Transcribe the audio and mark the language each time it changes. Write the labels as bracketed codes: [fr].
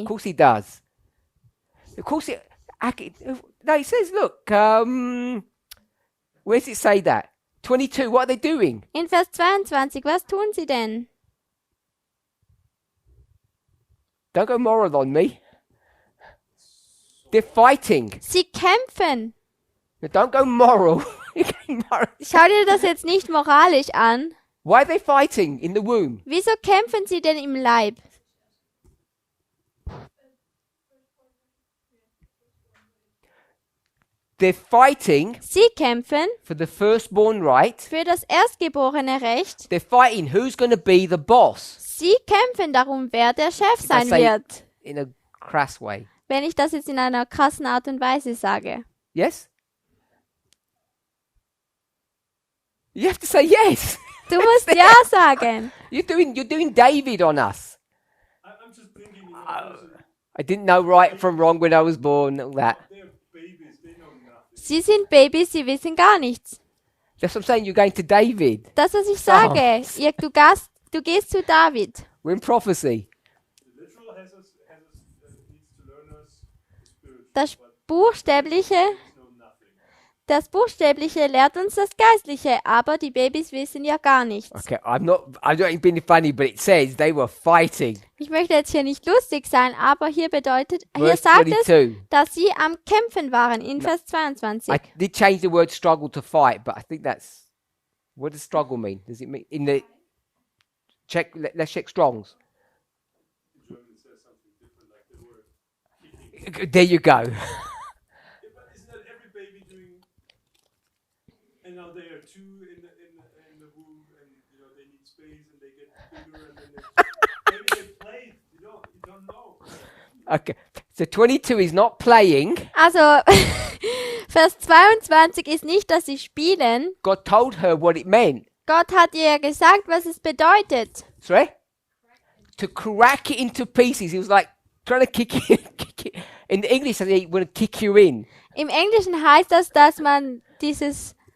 [en] Of course he does. Of course no, it says, look, where does it say that? 22, what are they doing? [de] In Vers 22, was tun sie denn? [en] Don't go moral on me. They're fighting. [de] Sie kämpfen. [en] No, don't go moral. [de] Schau dir das jetzt nicht moralisch an. [en] Why are they fighting in the womb? [de] Wieso kämpfen sie denn im Leib? [en] They're fighting [de] Sie kämpfen [en] for the firstborn right. [de] für das erstgeborene Recht. [en] They're fighting who's going to be the boss. [de] Sie kämpfen darum, wer der Chef sein [en] say- [de] wird. [en] In a crass way. [de] Wenn ich das jetzt in einer krassen Art und Weise sage. [en] Yes? You have to say yes. [de] Du musst ja sagen. [en] You're doing David on us. I'm just thinking, I didn't know right from wrong when I was born, all that. they're babies, they know nothing. [de] Sie sind Babys, sie wissen gar nichts. [en] That's what I'm saying, you're going to David. [de] Das, was ich sage. Du gehst zu David. [en] We're in prophecy. The literal has us needs to learn us the spiritual, [de] Das [en] but [de] Buchstäbliche, [en] babies know nothing. [de] das Buchstäbliche lehrt uns das Geistliche, aber die Babys wissen ja gar nichts. [en] Okay, I'm not being funny, but it says they were fighting. [de] Ich möchte jetzt hier nicht lustig sein, aber hier [en] Verse [de] sagt es, [en] 22. [de] dass sie am Kämpfen waren in Vers 22. [en] I did change the word struggle to fight, but I think that's, what does struggle mean? Does it mean in the let's check Strong's. In German it says something different, like they were kicking. There you go. Yeah, but isn't that every baby doing? And now they are two in the womb, and they need space, and they get bigger, and then maybe they play. You don't know. Okay, so 22 is not playing. [de] Also, Vers 22 ist nicht, dass sie spielen. [en] God told her what it meant. [de] Gott hat ihr gesagt, was es bedeutet. [en] Sorry? To crack it into pieces. He was like trying to kick it. In English, he want to kick you in. [de] Im Englischen heißt das, dass man dieses,